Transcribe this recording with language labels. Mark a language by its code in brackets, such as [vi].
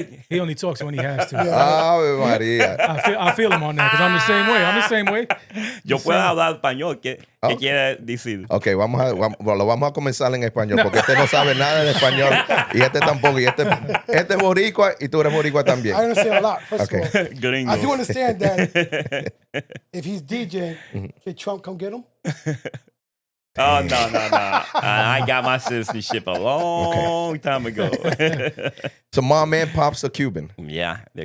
[en] He only talks when he has to. [es] Ave María. [en] I feel him on that because I'm the same way. I'm the same way. [es] Yo puedo hablar español. ¿Qué quiere decir? Ok, lo vamos a comenzar en español porque este no sabe nada de español y este tampoco. Y este es boricua y tú eres boricua también. [en] I understand a lot, first Okay. of all. [es] Gringo. [en] I do understand that if he's DJing, should Trump come get him? Oh, no. I got my citizenship a long time ago. So mom and pops are Cuban. Yeah. they're